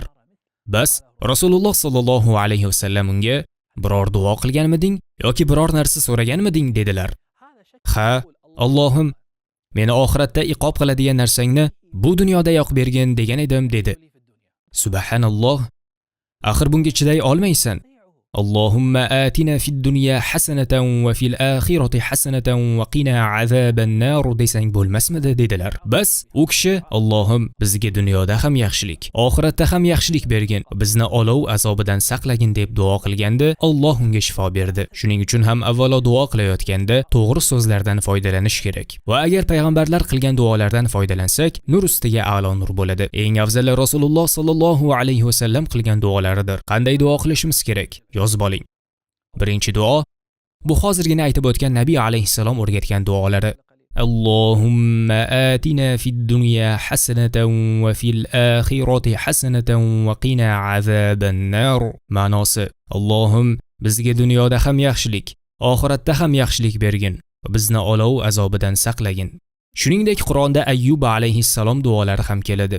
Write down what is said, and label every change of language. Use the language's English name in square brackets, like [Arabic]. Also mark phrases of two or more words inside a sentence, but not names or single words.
[Uzbek] Bas, Rasululloh [Arabic] صلى الله عليه وسلم [Uzbek] unga: "Biror duo qilganmiding yoki biror narsa so'raganmiding?" dedilar. "Ha, Allohim, meni oxiratda iqob qiladigan narsangni bu dunyoda yo'q bergin degan edim" dedi. Subhanalloh. Axir bunga chiday olmaysan. [Arabic] اللهم آتنا في الدنيا حسنة وفي الآخرة حسنة وقنا عذاب النار [Uzbek] desang bo'lmasmidi dedilar. Bas, u kishi: "Allohim, bizga dunyoda ham yaxshilik, oxiratda ham yaxshilik bergin, bizni olov azobidan saqlagin" deb duo qilganda, Alloh unga shifo berdi. Shuning uchun ham avvalo duo qilayotganda to'g'ri so'zlardan foydalanish kerak. Va agar payg'ambarlar qilgan duolardan foydalansak, nur ustiga a'lo nur bo'ladi. Eng afzali Rasululloh [Arabic] صلى الله عليه وسلم [Uzbek] qilgan duolaridir. Qanday duo qilishimiz kerak? Yozib oling. Birinchi duo bu hozirgina aytib o'tgan Nabiy alayhissalom o'rgatgan duolari. [Arabic] اللهم آتنا في الدنيا حسنة وفي الآخرة حسنة وقنا عذاب النار. [Uzbek] Ma'nosi: Allohim, bizga dunyoda ham yaxshilik, oxiratda ham yaxshilik bergin, bizni olov azobidan saqlagin. Shuningdek, Qur'onda Ayyub alayhissalom duolari ham keladi.